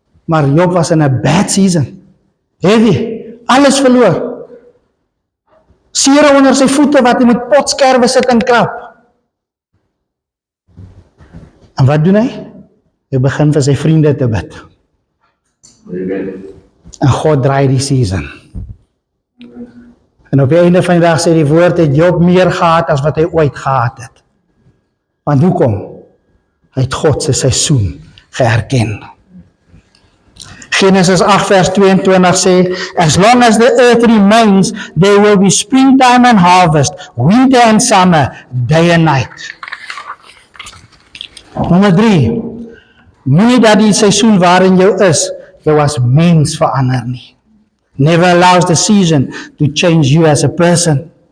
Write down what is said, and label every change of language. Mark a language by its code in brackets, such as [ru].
[af] Maar Job was in 'n [en] bad season. [af] Heavy, alles verloor. Sere onder sy voete wat hy met potskerwe sit en krap. En wat doen hy? Hy begin vir sy vriende te bid. En God draai die season. En op die einde van die dag sê die woord, het Job meer gehad as wat hy ooit gehad het. Want hoekom? Hy het God se seisoen geherken. Genesis 8 vers 22 sê, [en] as long as the earth remains, there will be springtime and harvest, winter and summer, day and night. [af] Nommer 3, moenie dat die seisoen waarin jou is, jou as mens verander nie. [en] Never allows the season to change you as a person.